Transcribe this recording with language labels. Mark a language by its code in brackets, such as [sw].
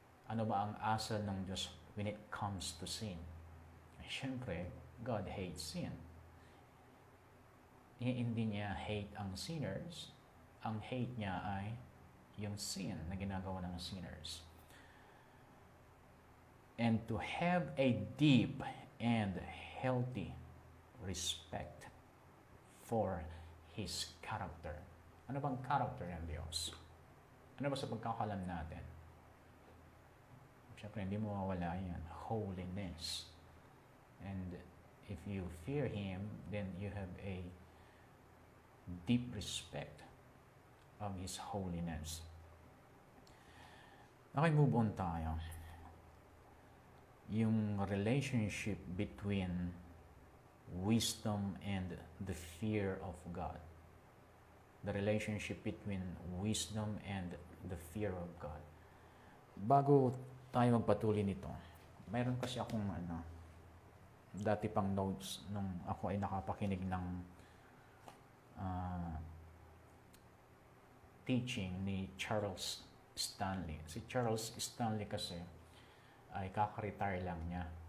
[tl] Ano ba ang asal ng Diyos [en] when it comes to sin? [tl] Siyempre, [en] God hates sin. [tl] Hindi niya hate ang sinners. Ang hate niya ay yung sin na ginagawa ng sinners. [en] And to have a deep and healthy respect for His character. [tl] Ano bang character ng Diyos? Ano ba sa pagkakalam natin? Siyempre, hindi mawawala yan. Holiness. [en] And if you fear Him, then you have a deep respect of His holiness. Okay, [tl] move on tayo. [en] Yung relationship between wisdom and the fear of God. The relationship between wisdom and the fear of God. [tl] Bago tayo magpatuloy nito, mayroon kasi akong dati pang notes nung ako ay nakapakinig ng teaching ni Charles Stanley. Si Charles Stanley kasi ay kaka-retire lang niya.